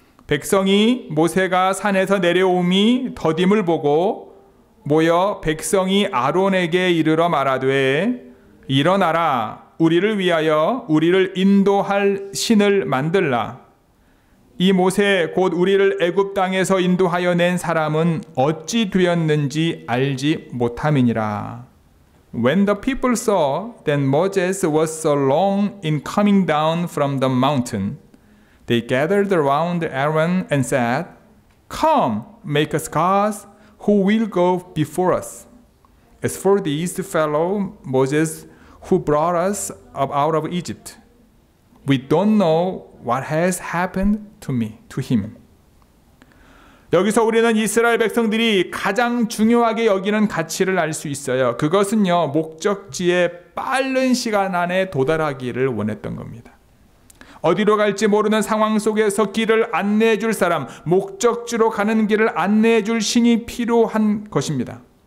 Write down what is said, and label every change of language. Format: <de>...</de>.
<ko>백성이 모세가 산에서 내려옴이 더딤을 보고 모여 백성이 아론에게 이르러 말하되 일어나라, 우리를 위하여 우리를 인도할 신을 만들라. 이 모세 곧 우리를 애굽 땅에서 인도하여 낸 사람은 어찌 되었는지 알지 못함이니라.</ko> <en>When the people saw that Moses was so long in coming down from the mountain, they gathered around Aaron and said, Come, make us gods who will go before us. As for these fellow Moses who brought us up out of Egypt, We don't know what has happened to him.</en> <ko>여기서 우리는 이스라엘 백성들이 가장 중요하게 여기는 가치를 알 수 있어요. 그것은요, 목적지에 빠른 시간 안에 도달하기를 원했던 겁니다. 어디로 갈지 모르는 상황 속에서 길을 안내해 줄 사람, 목적지로 가는 길을 안내해 줄 신이 필요한 것입니다.</ko>